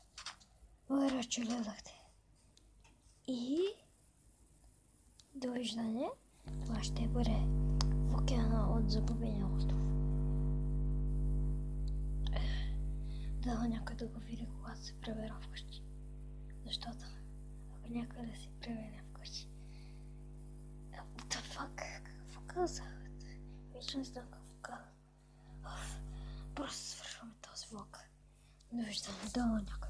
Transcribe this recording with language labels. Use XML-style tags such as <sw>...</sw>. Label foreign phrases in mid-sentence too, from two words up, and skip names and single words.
<bg>Благодаря, че гледахте. И довиждане. Това ще бъде в океана от Загубения остров. Дано някой да го види, когато се прибера вкъщи. Защото ако някой да се прибере вкъщи...</bg> <en>What the fuck?</en> <bg>Какво казах? Вече не знам какво казах. Просто свършваме този влог. Довиждане. Дано някой.</bg>